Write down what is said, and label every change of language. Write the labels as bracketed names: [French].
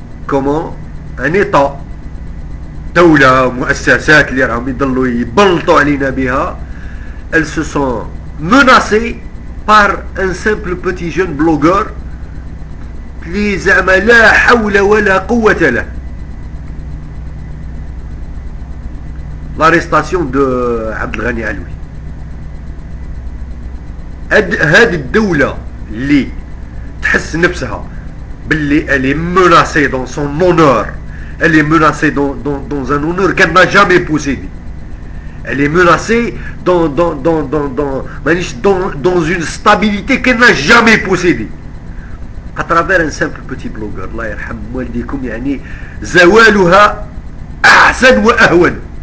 [Arabic] كومون ان ايطا دولة مؤسسات اللي راهم يضلوا يبلطوا علينا بها [French] elles se sont menacées par un simple petit jeune blogueur [Arabic] اللي زعما لا حول ولا قوة له. [French] l'arrestation de عبد الغني علوي. [Arabic] هذه الدولة اللي تحس نفسها باللي [French] elle est menacée dans son honneur, elle est menacée dans un honneur qu'elle n'a jamais possédé, elle est menacée dans une stabilité qu'elle n'a jamais possédée à travers un simple petit blogueur. [Arabic] الله يرحم والديكم يعني زوالها أحسن وأهون.